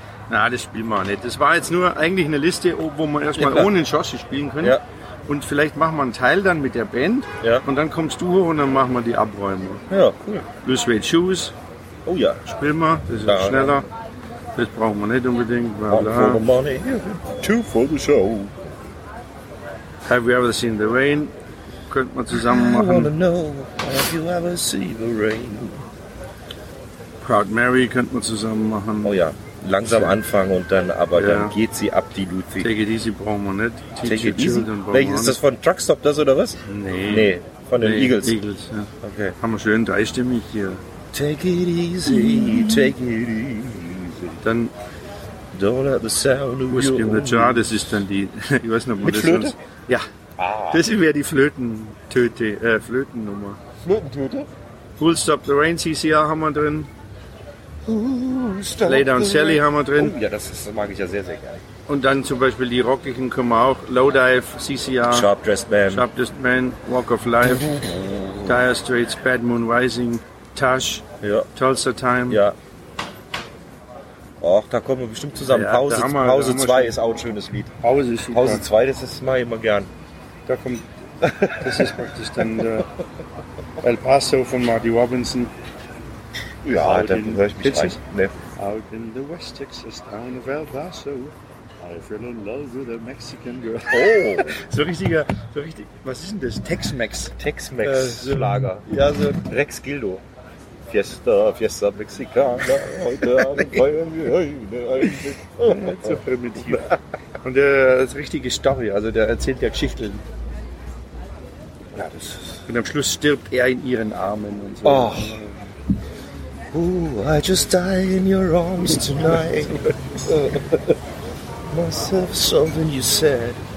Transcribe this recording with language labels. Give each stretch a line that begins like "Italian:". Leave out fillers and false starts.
German: Nein, das spielen wir auch nicht. Das war jetzt nur eigentlich eine Liste, wo man erstmal ohne Joshi spielen könnte. Ja. Und vielleicht machen wir einen Teil dann mit der Band. Ja. Und dann kommst du hoch und dann machen wir die Abräume. Ja, cool.
English: Loose Weight Shoes.
German: Oh ja. Spielen wir, das ist schneller. Ja. Das brauchen wir nicht unbedingt.
English: One for the money, two for the show. Have you ever seen the rain?
German: Könnten wir zusammen machen.
English: I wanna know, have you ever seen the rain?
German: Proud Mary könnten wir zusammen machen. Oh ja, langsam anfangen und dann, aber dann geht sie ab, die Ludwig. Take it easy brauchen wir nicht.
English: Take it easy.
German: Ist das von Truckstop das oder was? Nee. Von den Eagles. Eagles, ja. Okay. Haben wir schön dreistimmig hier.
English: Take it easy, take it easy.
German: Dann
English: don't let the sound of
German: Whiskey in the Jar, das ist dann die, ich weiß nicht, ob das Flöte? Ja, das wäre die Flötennummer. Flötentöte? Full Stop the Rain, CCR haben wir drin. Lay Down Sally haben wir drin. Oh, ja, das mag ich ja sehr, sehr gerne. Und dann zum Beispiel die rockigen können wir auch.
English: Lowdive, CCR. Sharp Dressed Man. Sharp Dressed Man, Walk of Life. Dire Straits, Bad Moon Rising. Tash, Tulsa Time.
German: Ja. Och, da kommen wir bestimmt zusammen. Ja, Pause 2 ist auch ein schönes Lied. Pause ist super. Pause 2, das ist mal immer gern. Da kommt, das ist praktisch dann El Paso von Marty Robinson. Ja, da höre ich mich rein. Nee.
English: Out in the West Texas town of El Paso, I fell in love with a Mexican girl. Oh!
German: So richtiger, so richtig. Was ist denn das? Tex-Mex. Tex-Mex-Schlager. Ja, so Rex Gildo. Fiesta, Fiesta Mexicana. Heute Abend feiern wir eine. So primitiv. Und der ist richtige Story, also der erzählt ja Geschichten. Ja, das ist. Und am Schluss stirbt er in ihren Armen und so. Oh.
English: Ooh, I just die in your arms tonight. Myself, something you said.